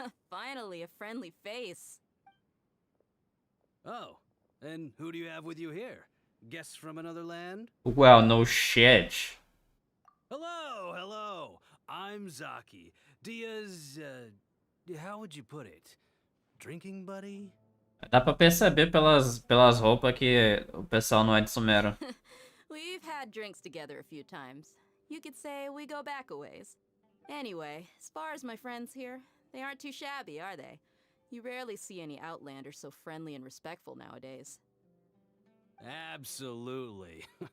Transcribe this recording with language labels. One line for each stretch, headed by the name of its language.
English: Finally, a friendly face. Oh, and who do you have with you here? Guests from another land? Well, no shit. Hello. I'm Zaki. Dia's, how would you put it? Drinking buddy?
Portuguese: Dá pra perceber pelas roupas que o pessoal não é de Sumero.
English: We've had drinks together a few times. You could say we go back a ways. Anyway, as far as my friends here, they aren't too shabby, are they? You rarely see any Outlanders so friendly and respectful nowadays. Absolutely.